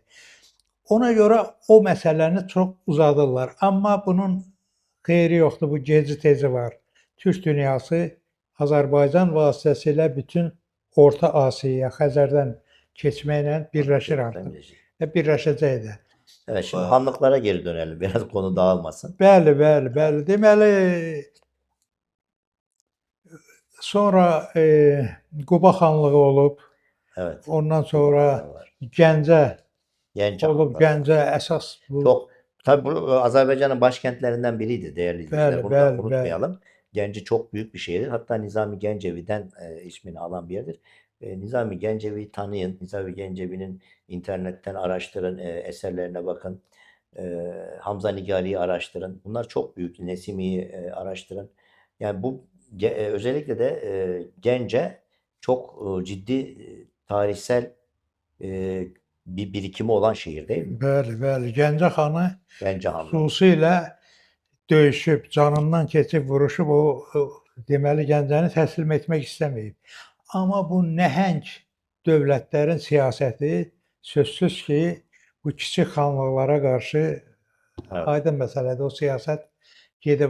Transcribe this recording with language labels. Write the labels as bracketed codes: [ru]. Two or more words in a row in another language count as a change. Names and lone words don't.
[az] Ona görə o məsələni çox uzadırlar. Amma bunun xeyri yoxdur, bu geci-tezi var. Türk dünyası Azərbaycan vasitəsilə bütün Orta Asiyaya, Xəzərdən keçməklə birləşir artıq. Və birləşəcək də. [tr] Evet, şimdi Hanlıklara geri dönelim. Biraz konu dağılmasın. [az] Bəli. Deməli, sonra Quba xanlığı olub. [tr] Evet. [az] Ondan sonra Gəncə Gəncə olub. xanlığı. Gəncə əsas bu. [tr] Çok, tabii bu Azerbaycan'ın başkentlerinden biriydi değerli izleyiciler. Bunu da [az] Bəli. [tr] unutmayalım. Genci çok büyük bir şehirdir. Hatta Nizami Gencevi'den ismini alan bir yerdir. Nizami Gencevi'yi tanıyın. Nizami Gencevi'nin internetten araştırın, eserlerine bakın. Hamza Nigari'yi araştırın. Bunlar çok büyük. Nesimi'yi araştırın. Yani bu özellikle de Gence çok ciddi tarihsel bir birikimi olan şehir değil mi? [az] Bəli. Gəncə xanı Gəncə xanlığı. xüsusilə döyüşüb, canından keçib, vuruşub, o deməli Gəncəni təslim etmək istəməyib. Amma bu nəhəng dövlətlərin siyasəti sözsüz ki, bu kiçik xanlıqlara qarşı aydın məsələdir, o siyasət gedib.